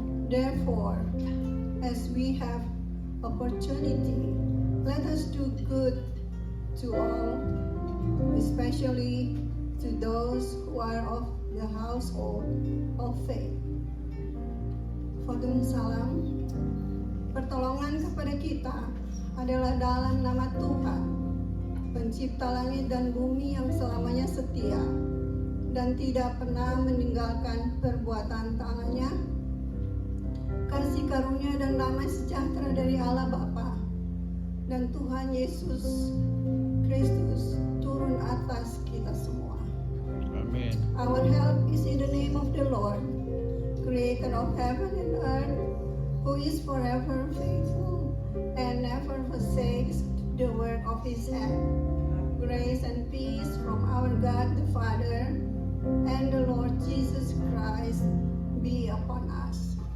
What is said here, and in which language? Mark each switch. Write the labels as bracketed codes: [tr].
[en] Therefore, as we have opportunity, let us do good to all, especially to those who are of the household of faith. Fadum salam. [id] Pertolongan kepada kita adalah dalam nama Tuhan, pencipta langit dan bumi yang selamanya setia dan tidak pernah meninggalkan perbuatan tangannya. Kasih karunia dan damai sejahtera dari Allah Bapa dan Tuhan Yesus Kristus turun atas kita semua. Amin. [en] Our help is in the name of the Lord, creator of heaven and earth, who is forever faithful and never forsakes the work of his hand. Grace and peace from our God the Father and the Lord Jesus Christ be upon us.